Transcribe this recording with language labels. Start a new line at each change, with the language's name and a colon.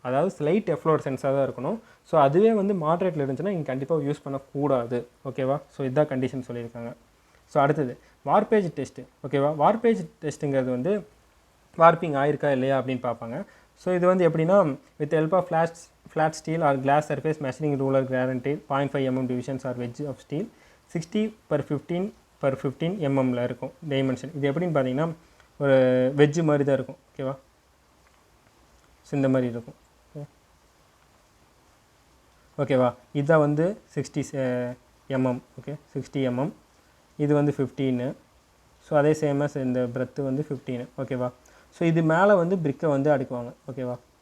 Tamil: அதாவது ஸ்லைட் எஃப்ளோரசன்ஸாக தான் இருக்கணும். ஸோ அதுவே வந்து மாட்ரேட்டில் இருந்துச்சுன்னா நீங்கள் கண்டிப்பாக யூஸ் பண்ணக்கூடாது ஓகேவா. ஸோ இதுதான் கண்டிஷன் சொல்லியிருக்காங்க. ஸோ அடுத்தது வார்பேஜ் டெஸ்ட்டு ஓகேவா. வார்பேஜ் டெஸ்ட்டுங்கிறது வந்து வார்ப்பிங் ஆயிருக்கா இல்லையா அப்படின்னு பார்ப்பாங்க.
English: so
Tamil: இது வந்து எப்படின்னா
English: With help of flat steel or glass surface measuring ruler guaranteed 0.5 mm divisions or wedge of steel 60/15 mmல இருக்கும் dimension.
Tamil: இது எப்படின்னு பார்த்தீங்கன்னா ஒரு வெஜ்ஜு மாதிரி தான் இருக்கும் ஓகேவா. ஸோ இந்த மாதிரி இருக்கும் ஓகேவா. இதுதான் வந்து 60 mm ஓகே 60 mm. இது வந்து 15. ஸோ அதே சேமாக இந்த பிரெத்து வந்து 15 ஓகேவா. ஸோ இது மேலே வந்து பிரிக்கை வந்து அடுக்குவாங்க ஓகேவா.